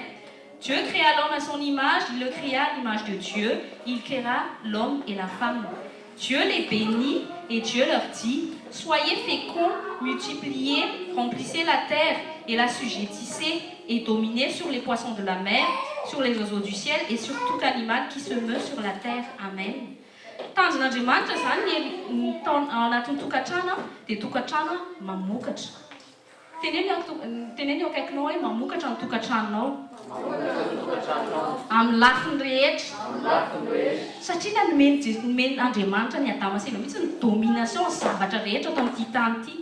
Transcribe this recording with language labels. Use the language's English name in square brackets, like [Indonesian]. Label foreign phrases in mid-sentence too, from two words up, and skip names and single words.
[French] Dieu créa l'homme à son image, il le créa à l'image de Dieu, il créa l'homme et la femme. Dieu les bénit et Dieu leur dit, soyez féconds, multipliez, remplissez la terre et l'assujettissez et dominez sur les poissons de la mer, sur les oiseaux du ciel et sur tout animal qui se meut sur la terre. Amen. [Malagasy] Tanjon'Andriamanitra zany anatin'ny tokantrano dia tokantrano mamokatra. Teneny eo akaikinao hoe mamokatra ny tokantranonao amin'ny lafiny rehetra. Satria nomeny Andriamanitra ny Adama sy Eva mihitsy ny domination ny zavatra rehetra atao amin'ity tany ity.